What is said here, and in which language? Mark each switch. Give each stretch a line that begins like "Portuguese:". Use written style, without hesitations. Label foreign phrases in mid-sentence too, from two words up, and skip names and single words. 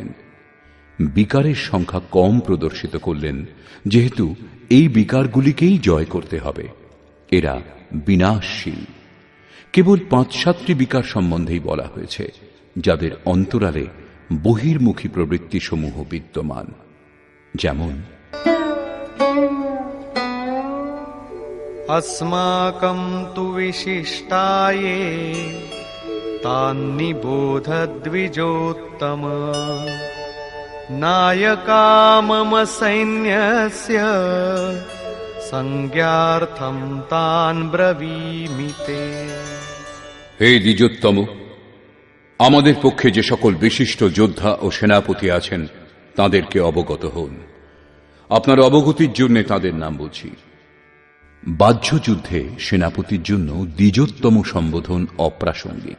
Bangla: বিকারের সংখ্যা কম প্রদর্শিত করলেন, যেহেতু এই বিকারগুলিকেই জয় করতে হবে। এরা বিনাশশীল। কেবল 5-7টি বিকার সম্বন্ধেই বলা হয়েছে, যাদের অন্তরালে বহির্মুখী প্রবৃত্তি সমূহ বিদ্যমান। যেমন
Sanskrit: अस्माकं तु विशिष्टाये तान्निबोध द्विजोत्तम नायका मम सैन्यस्य संज्ञार्थं तान् ब्रवीमि ते।
Bangla: হে দ্বিজোত্তম, আমাদের পক্ষে যে সকল বিশিষ্ট যোদ্ধা ও সেনাপতি আছেন তাদেরকে অবগত হন। আপনার অবগতির জন্য তাদের নাম বলছি। বাহ্য যুদ্ধে সেনাপতির জন্য দ্বিজোত্তম সম্বোধন অপ্রাসঙ্গিক।